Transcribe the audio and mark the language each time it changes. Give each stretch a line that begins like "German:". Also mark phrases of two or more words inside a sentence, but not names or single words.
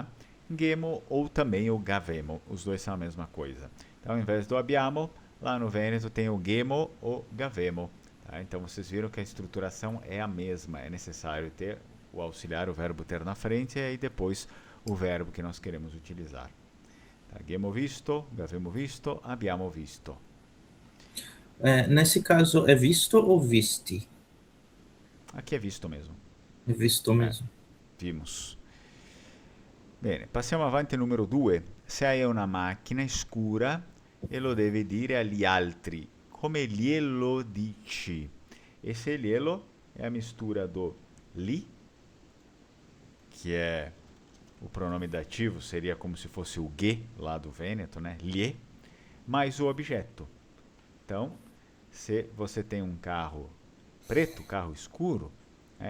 Portuguese: Gemo ou também o gavemo, os dois são a mesma coisa. Então, ao invés do abbiamo, lá no vêneto tem o gemo ou gavemo. Tá? Então, vocês viram que a estruturação é a mesma. É necessário ter o auxiliar, o verbo ter na frente, e aí depois o verbo que nós queremos utilizar. Tá?
Italian: Abbiamo visto, avemo visto, abbiamo visto.
Portuguese: Nesse caso, é visto ou visti? Aqui é visto mesmo. É visto mesmo. Vimos.
Italian: Bene, passiamo avanti al numero 2. Se hai una macchina scura e lo devi dire agli altri, come glielo dici?
Portuguese: Esse glielo é a mistura do li, que é o pronome dativo, seria como se fosse o ge lá do Vêneto, né? Lhe, mais o objeto. Então, se você tem um carro preto, carro escuro, né?